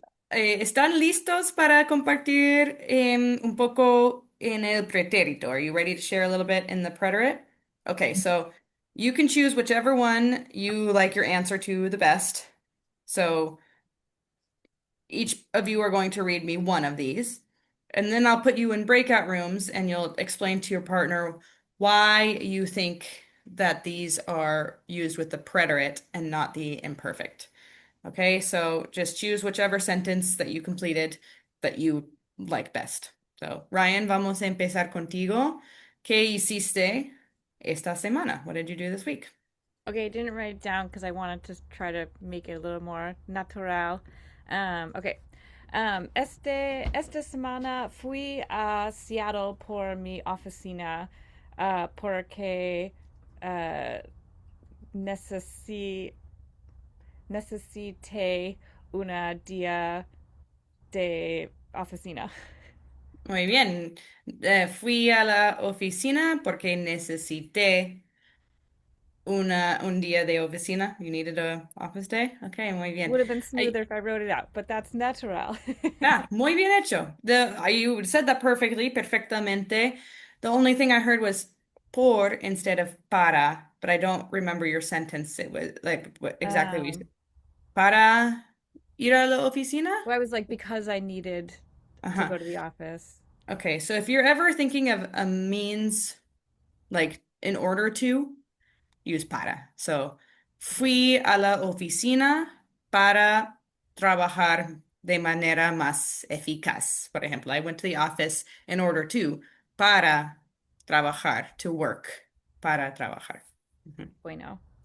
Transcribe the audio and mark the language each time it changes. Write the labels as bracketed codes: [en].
[es] ¿Están listos para compartir un poco en el pretérito? [en] Are you ready to share a little bit in the preterite? Okay, so you can choose whichever one you like your answer to the best. So each of you are going to read me one of these, and then I'll put you in breakout rooms and you'll explain to your partner why you think that these are used with the preterite and not the imperfect. Okay, so just choose whichever sentence that you completed that you like best. [es] So, Ryan, vamos a empezar contigo. ¿Qué hiciste esta semana? [en] What did you do this week? Okay, I didn't write it down because I wanted to try to make it a little more natural. Okay. [es] Esta semana fui a Seattle por mi oficina porque uh, necesi- necesité una día de oficina. Muy bien. Fui a la oficina porque necesité un día de oficina. [en] You needed a office day. Okay, [es] muy bien. [en] Would have been Ay, smoother if I wrote it out, but that's natural. [es] muy bien hecho. [en] You said that perfectly, perfectamente. The only thing I heard was por instead of para, but I don't remember your sentence. It was like exactly what you said. um, [es] Para ir a la oficina? [en] well, I was like, because I needed to Uh-huh. go to the office. Okay, so if you're ever thinking of a means like in order to, use para. [es] So, fui a la oficina para trabajar de manera más eficaz. Por ejemplo, [en] I went to the office in order to, [es] para trabajar, [en] to work, para trabajar. Ujú. [es] Bueno.